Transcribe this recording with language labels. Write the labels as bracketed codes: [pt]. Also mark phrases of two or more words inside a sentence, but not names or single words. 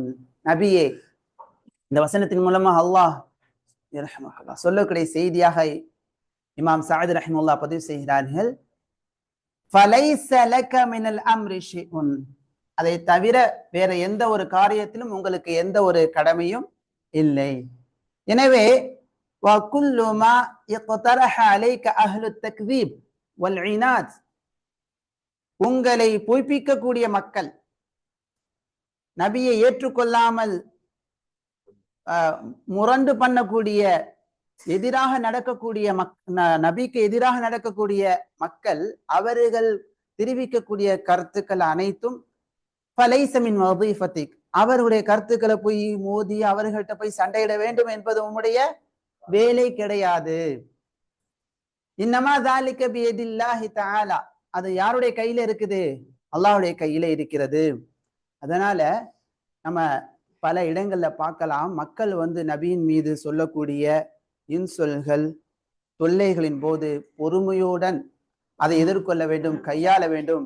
[ta] நபியே, இந்த வசனத்தின் மூலமாக அல்லாஹ் சொல்லக்கூடிய செய்தியாக இமாம் சாதி ரஹ்மத்துல்லாஹ் பதிவு செய்கிறார்கள். [ar] فليس لك من الأمر شيء. [ta] அதை தவிர வேற எந்த ஒரு காரியத்திலும் உங்களுக்கு எந்த ஒரு கடமையும் இல்லை. [ar] எனவே وَكُلُّ مَا اقْتَرَحَ عَلَيْكَ أَهْلُ التَّكْذِيبِ وَالْعِنَادِ. [ta] உங்களை பொய்ப்பிக்கக்கூடிய மக்கள், நபியை ஏற்றுக்கொள்ளாமல் முரண்டு பண்ணக்கூடிய, எதிராக நடக்கக்கூடிய நபிக்கு எதிராக நடக்கக்கூடிய மக்கள், அவர்கள் தெரிவிக்கக்கூடிய கருத்துக்கள் அனைத்தும் [ar] فليس من وظيفتك. [ta] அவருடைய கருத்துக்களை போய் மோதி அவர்கள்ட்ட போய் சண்டையிட வேண்டும் என்பது உம்முடைய வேலை கிடையாது. [ar] இன்னமா ذَلِكَ بِيَدِ اللَّهِ تَعَالَى. [ta] அது யாருடைய கையில இருக்குது? அல்லாஹ்வுடைய கையில இருக்கிறது. அதனால நம்ம பல இடங்கள்ல பார்க்கலாம், மக்கள் நபியின் மீது சொல்லக்கூடிய இன்சொல்கள், தொல்லைகளின் போது பொறுமையுடன் அதை எதிர்கொள்ள வேண்டும், கையாள வேண்டும்.